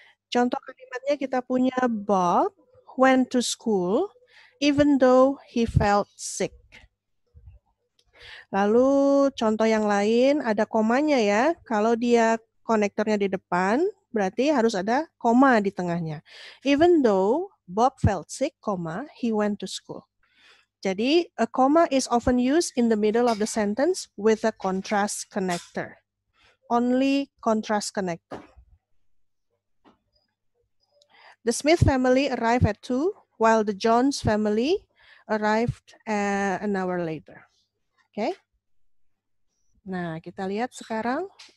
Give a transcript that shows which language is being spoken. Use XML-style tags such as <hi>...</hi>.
<id>Contoh kalimatnya kita punya</id> <en>Bob went to school even though he felt sick.</en> <id>Lalu contoh yang lain ada komanya ya. Kalau dia konektornya di depan, berarti harus ada koma di tengahnya.</id> <en>Even though Bob felt sick, he went to school. Jadi, a comma is often used in the middle of the sentence with a contrast connector. Only contrast connector. The Smith family arrived at 2, while the Jones family arrived an hour later.</en> <id>Oke. Nah, kita lihat sekarang.</id>